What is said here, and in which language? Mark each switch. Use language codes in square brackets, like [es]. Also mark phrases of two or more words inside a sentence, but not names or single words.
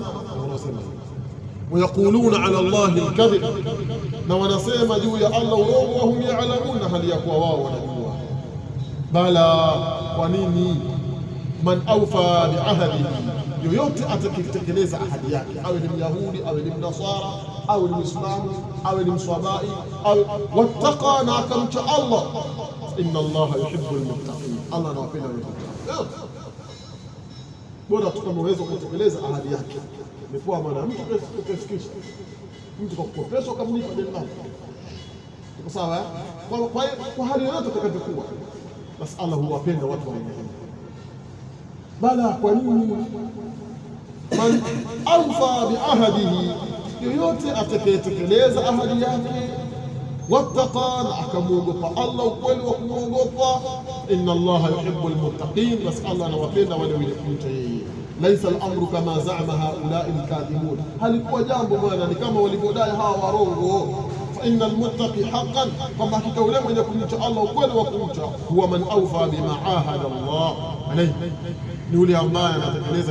[sw] Wanasema [ar] ويقولون على الله الكذب, [sw] na wanasema juu ya Allah urongo, [ar] وهم يعلمون, [sw] hali ya kuwa wao wanajua. Bala, kwa nini? [ar] من أوفى بعهده, [sw] yoyote atakayetekeleza ahadi yake, awe ni Myahudi, awe ni Mnasara, awe ni Muislamu, awe ni Mswabai, awe wattaqa, na akamcha Allah, [ar] إن الله يحب المتقين, [sw] Allah anawapenda wenye kumcha. Bora tukamweza kutekeleza ahadi yake. Ni kwa maana mtu kufikisha mtu kwa kukopesha ukamlipa deni lake, iko sawa? Kwa hali yoyote utakayokuwa, basi Allah huwapenda watu wa aina hii. Bala, kwa nini? [ar] من أوفى بعهده, [sw] yoyote atakayetekeleza ahadi yake, wattaqa, na akamwogopa Allah ukweli wa kumwogopa, [ar] إن الله يحب المتقين, [sw] basi Allah anawapenda wale wenye kumcha yeye. [ar] ليس الأمر كما زعم هؤلاء الكاذبون, [sw] halikuwa jambo bwana ni kama walivyodai hawa warongo. [ar] فإن المتقي حقا, [sw] kwamba hakika yule mwenye kumcha Allah ukweli wa kumcha, [ar] هو من أوفى بما عاهد الله عليه, [sw] ni yule ambaye anatekeleza